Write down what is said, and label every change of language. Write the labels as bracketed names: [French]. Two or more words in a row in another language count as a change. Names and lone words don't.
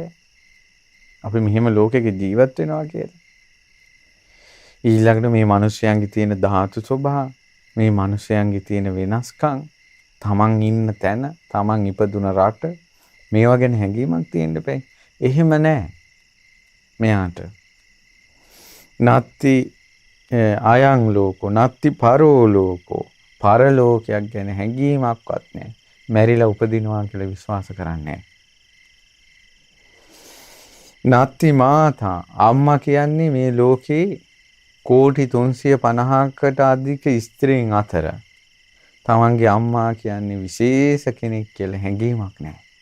[Sinhala] අපි මෙහෙම ලෝකෙක ජීවත් වෙනවා කියලා. ඊළඟට මේ මිනිස්යන්ගේ තියෙන ධාතු ස්වභාව, මේ මිනිස්යන්ගේ තියෙන වෙනස්කම්, තමන් ඉන්න තැන, තමන් ඉපදුන රට මේවා ගැන හැඟීමක් තියෙන්න බෑ. එහෙම නෑ. [Pali] මෙයාට නත්ති අයං ලෝකෝ නත්ති පරෝ ලෝකෝ [Sinhala] පරලෝකයක් ගැන හැඟීමක්වත් නැහැ. මැරිලා උපදිනවා කියලා විශ්වාස කරන්නේ නැහැ. [Pali] නත්ති මාතා [Sinhala] අම්මා කියන්නේ මේ ලෝකේ කෝටි 350කට අධික ස්ත්‍රීන් අතර තමන්ගේ අම්මා කියන්නේ විශේෂ කෙනෙක් කියලා හැඟීමක් නැහැ.